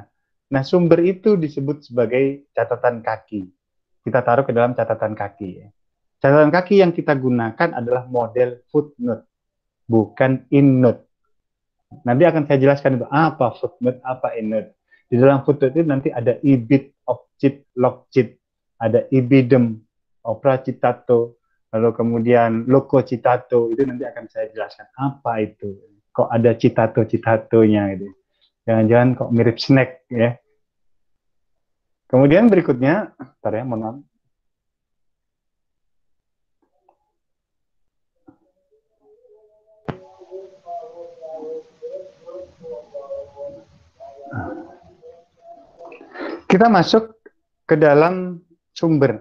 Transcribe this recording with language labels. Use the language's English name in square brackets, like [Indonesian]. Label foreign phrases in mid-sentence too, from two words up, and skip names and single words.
[Indonesian] Nah, sumber itu disebut sebagai catatan kaki. Kita taruh ke dalam catatan kaki. Catatan kaki yang kita gunakan adalah model footnote, bukan endnote. Nanti akan saya jelaskan itu apa footnote, apa endnote. Di dalam footnote itu nanti ada ibid, opcit, logcit, ada ibidem, [Latin] opera citato, [Indonesian] lalu kemudian [Latin] loco citato, [Indonesian] itu nanti akan saya jelaskan apa itu. Kok ada citato-citatonya gitu. Jangan-jangan kok mirip snack ya. Kemudian berikutnya, bentar ya, mohon maaf. Kita masuk ke dalam sumber.